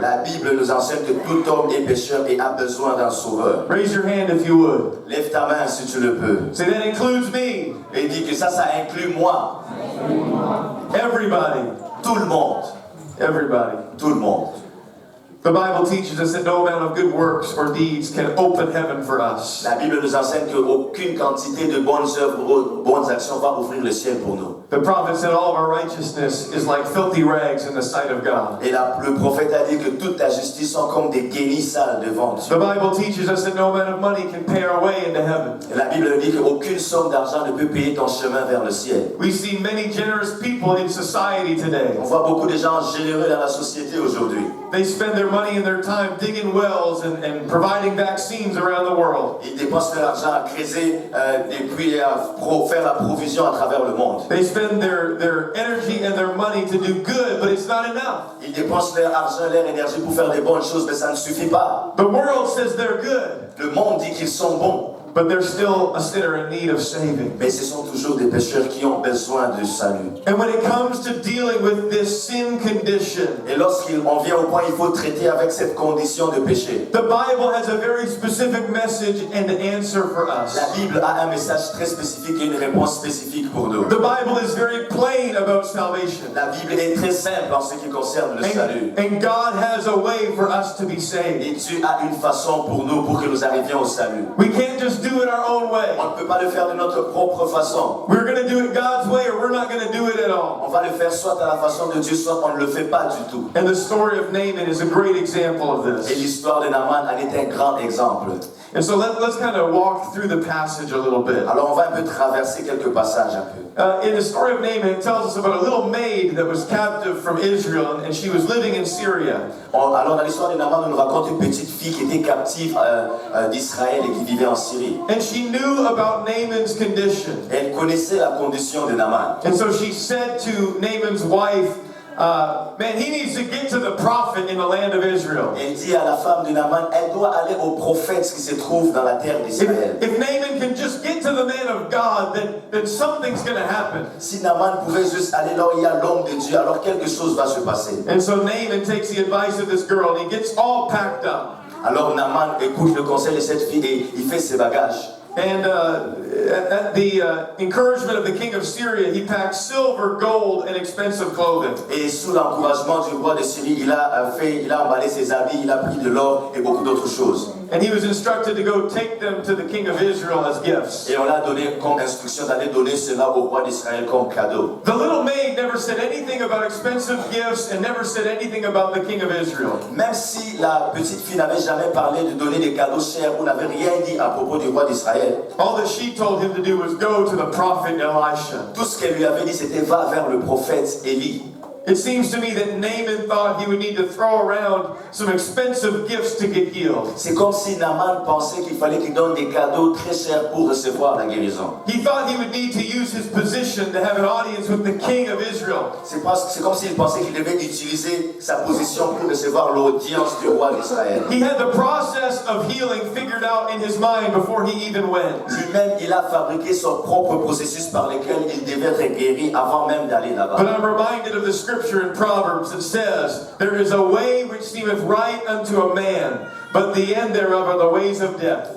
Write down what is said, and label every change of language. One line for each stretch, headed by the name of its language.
French: La Bible nous enseigne que tout homme est pécheur et a besoin d'un sauveur.
English: Raise your hand if you would.
French: Lève ta main si tu le peux.
English: Say, that includes me.
French: Et dis que ça inclut moi.
English: Everybody.
French: Tout le monde.
English: Everybody.
French: Tout le monde.
English: The Bible teaches us that no amount of good works or deeds can open heaven for us.
French: La Bible nous enseigne qu'aucune quantité de bonnes œuvres, bonnes actions va ouvrir le ciel pour nous.
English: The prophet said all of our righteousness is like filthy rags in the sight of God.
French: Et le prophète a dit que toute ta justice sont comme des guenilles sales devant Dieu.
English: The Bible teaches us that no amount of money can pay our way into heaven.
French: Et la Bible dit qu'aucune somme d'argent ne peut payer ton chemin vers le ciel.
English: We see many generous people in society today.
French: On voit beaucoup de gens généreux dans la société aujourd'hui.
English: They spend their money and their time digging wells and providing vaccines around the world.
French: Ils dépensent leur argent à creuser et puis à faire la provision à travers le monde.
English: They spend their energy and their money to do good, but it's not enough.
French: Ils dépensent leur argent, leur énergie pour faire des bonnes choses, mais ça ne suffit pas.
English: The world says they're good,
French: Le monde dit qu'ils sont bons,
English: but they're still a sinner in need of saving.
French: mais ce sont toujours des pécheurs qui ont besoin de salut.
English: And when it comes to dealing with this sin condition,
French: Et lorsqu'on vient au point, il faut traiter avec cette condition de péché.
English: the Bible has a very specific message and answer for us.
French: La Bible a un message très spécifique et une réponse spécifique pour nous.
English: The Bible is very plain about salvation.
French: La Bible est très simple en ce qui concerne le salut.
English: And God has a way for us to be saved.
French: Et Dieu a une façon pour nous, pour que nous arrivions au salut.
English: We can't just do it our own way.
French: On ne peut pas le faire de notre propre façon.
English: We're going to do it God's way or we're not going to do it at all.
French: On va le faire soit à la façon de Dieu, soit on ne le fait pas du tout.
English: And the story of Naaman is a great example of
French: Et
English: this.
French: l'histoire de Naaman en est un grand exemple.
English: And so let's kind of walk through the passage a little bit.
French: Alors on va un peu traverser quelques passages un peu.
English: In the story of Naaman, it tells us about a little maid that was captive from Israel and she was living in Syria.
French: Alors dans l'histoire de Naaman, on nous raconte une petite fille qui était captive d'Israël et qui vivait en Syrie.
English: And she knew about Naaman's condition.
French: Et elle connaissait la condition de Naaman.
English: And so she said to Naaman's wife, man, he needs to get to the prophet in the land of Israel.
French: Elle dit à la femme de Naaman, elle doit aller au prophète qui se trouve dans la terre d'Israël.
English: If Naaman can just get to the man of God, then something's going to happen.
French: Si Naaman pouvait juste aller là où il y a l'homme de Dieu, alors quelque chose va se passer.
English: And so Naaman takes the advice of this girl and he gets all packed up.
French: Alors Naaman écoute le conseil de cette fille et il fait ses bagages.
English: And at the encouragement of the king of Syria, he packed silver, gold, and expensive clothing.
French: Et sous l'encouragement du roi de Syrie, il a emballé ses habits, il a pris de l'or et beaucoup d'autres choses.
English: And he was instructed to go take them to the king of Israel as gifts.
French: Et on l'a donné comme instruction d'aller donner cela au roi d'Israël comme cadeau.
English: The little maid never said anything about expensive gifts and never said anything about the king of Israel.
French: Même si la petite fille n'avait jamais parlé de donner des cadeaux chers ou n'avait rien dit à propos du roi d'Israël,
English: All that she told him to do was go to the prophet Elisha.
French: tout ce qu'elle lui avait dit, c'était va vers le prophète Élie.
English: It seems to me that Naaman thought he would need to throw around some expensive gifts to get healed.
French: C'est comme si Naaman pensait qu'il fallait qu'il donne des cadeaux très chers pour recevoir la guérison.
English: He thought he would need to use his position to have an audience with the king of Israel.
French: C'est comme s'il pensait qu'il devait utiliser sa position pour recevoir l'audience du roi d'Israël.
English: He had the process of healing figured out in his mind before he even went.
French: Lui-même, il a fabriqué son propre processus par lequel il devait être guéri avant même d'aller
English: But
French: là-bas.
English: I'm reminded of the scripture in Proverbs that says, there is a way which seemeth right unto a man, but the end thereof are the ways of death.